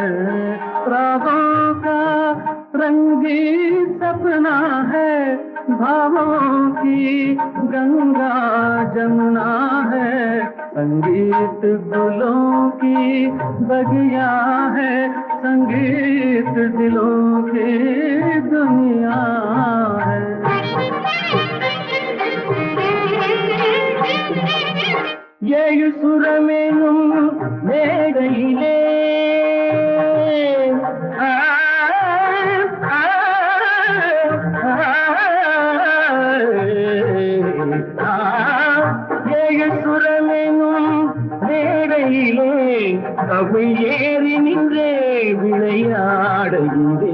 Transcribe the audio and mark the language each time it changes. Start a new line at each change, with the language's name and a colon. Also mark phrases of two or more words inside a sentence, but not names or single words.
Hindi: रागों का रंग भी सपना है, भावों की गंगा जमुना है। संगीत गुलों की बगिया है, संगीत दिलों की दुनिया है।
Tamil: ஏழு சுரமேனும் மேடையிலே ஏழு சுரமேனும் மேடையிலே கவி ஏறி நின்றே விளையாடுகிறே.